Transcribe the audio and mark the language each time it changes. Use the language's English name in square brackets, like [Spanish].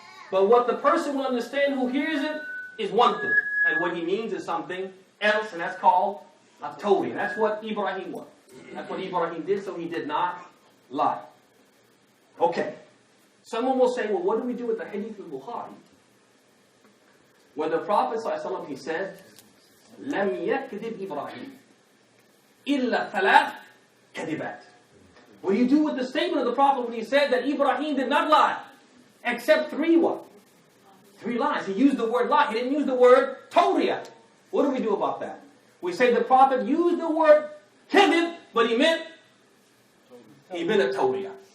[English] But what the person will understand who hears it is one thing. And what he means is something else, and that's called a tawbiyah. That's what Ibrahim was. That's what Ibrahim did, so he did not lie. Okay. Someone will say, well, what do we do with the hadith of Bukhari? Where the Prophet ﷺ, he said, [Arabic] لم يكذب إبراهيم إلا ثلاث كذبات. [English] What do you do with the statement of the Prophet when he said that Ibrahim did not lie? Except 3 what? 3 lies. He used the word lie. He didn't use the word tawriyah. What do we do about that? We say the Prophet used the word kadhib, but he meant a tawriyah.